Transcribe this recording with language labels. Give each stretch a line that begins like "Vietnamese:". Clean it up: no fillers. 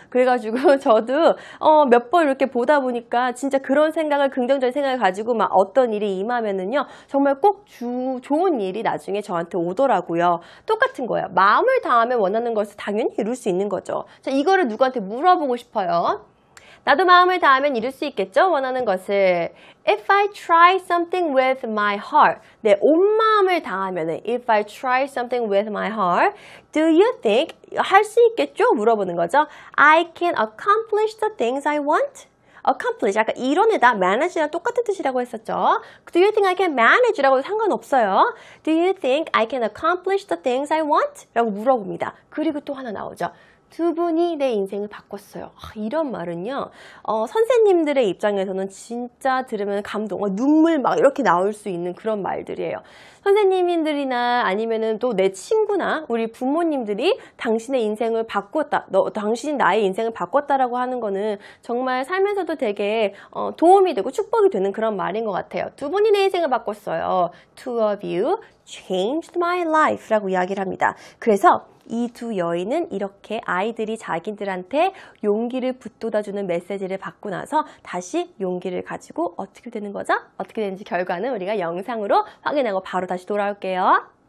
Korean: 그래가지고 저도 몇 번 이렇게 보다 보니까 진짜 그런 생각을, 긍정적인 생각을 가지고 막 어떤 일이 임하면은요. 정말 꼭 좋은 일이 나중에 저한테 오더라고요. 똑같은 거예요. 마음을 다하면 원하는 것을 당연히 이룰 수 있는 거죠. 자, 이거를 누구한테 물어보고 싶어요. 나도 마음을 다하면 이룰 수 있겠죠? 원하는 것을.
English: If I try something with my heart.
Korean: 내 온 마음을 다하면
English: If I try something with my heart. Do you think
Korean: 할 수 있겠죠? 물어보는 거죠.
English: I can accomplish the things I want.
Korean: accomplish, 아까 이뤄내다, manage랑 똑같은 뜻이라고 했었죠.
English: Do you think I can manage
Korean: 라고 상관없어요.
English: Do you think I can accomplish the things I want?
Korean: 라고 물어봅니다. 그리고 또 하나 나오죠. 두 분이 내 인생을 바꿨어요. 이런 말은요. 선생님들의 입장에서는 진짜 들으면 감동, 눈물 막 이렇게 나올 수 있는 그런 말들이에요. 선생님들이나 아니면은 또 내 친구나 우리 부모님들이 당신의 인생을 바꿨다, 당신이 나의 인생을 바꿨다라고 하는 거는 정말 살면서도 되게 도움이 되고 축복이 되는 그런 말인 것 같아요. 두 분이 내 인생을 바꿨어요.
English: Two of you changed my life
Korean: 라고 이야기를 합니다. 그래서 이 두 여인은 이렇게 아이들이 자기들한테 용기를 북돋아주는 메시지를 받고 나서 다시 용기를 가지고 어떻게 되는 거죠? 어떻게 되는지 결과는 우리가 영상으로 확인하고 바로 다시 돌아올게요.